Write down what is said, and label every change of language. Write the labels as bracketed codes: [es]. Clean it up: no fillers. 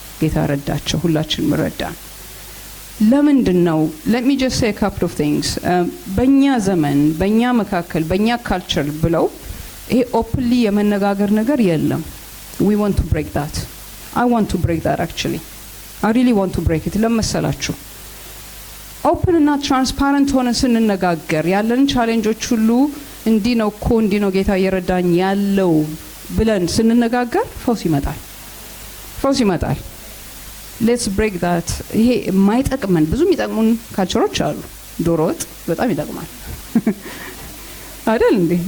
[am] ጌታ ረዳቸው፣ ሁላችንም ረዳን። ለምንድነው? [en] let me just say a couple of things. [am] በእኛ ዘመን በእኛ መካከል በእኛ ካልቸር ብለው ይሄ ኦፕንሊ የመነጋገር ነገር የለም። [en] we want to break that. I want to break that actually. I really want to break it. [am] ለመሰላችሁ ኦፕን እና ትራንስፓረንት ሆነን ስንነጋገር ያለን ቻሌንጆች ሁሉ እንዲህ ነው እኮ እንዲህ ነው ጌታ እየረዳኝ ያለው ብለን ስንነጋገር ፈውስ ይመጣል። [en] ሌትስ ብሬክ ዳት። [am] ይሄ የማይጠቅመን ብዙ የሚጠቅሙን ካልቸሮች አሉ። ዶሮ ወጥ በጣም ይጠቅማል አይደል እንዴ?